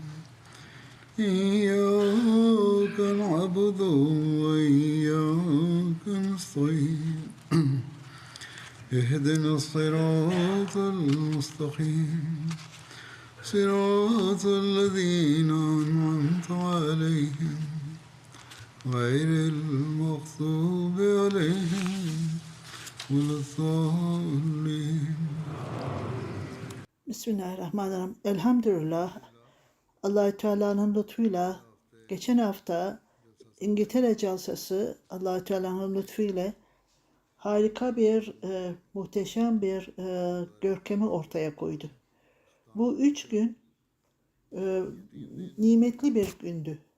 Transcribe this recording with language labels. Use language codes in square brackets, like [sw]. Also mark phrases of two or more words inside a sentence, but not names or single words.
[ar] إياك نعبد وإياك نستعين اهدنا الصراط المستقيم صراط الذين أنعمت عليهم غير المغضوب عليهم ولا الضالين. [tr] Bismillahirrahmanirrahim. Elhamdülillah. Allah-u Teala'nın lütfuyla geçen hafta İngiltere Celsesi Allah-u Teala'nın lütfuyla harika bir, muhteşem bir görkemi ortaya koydu. Bu 3 gün nimetli bir gündü.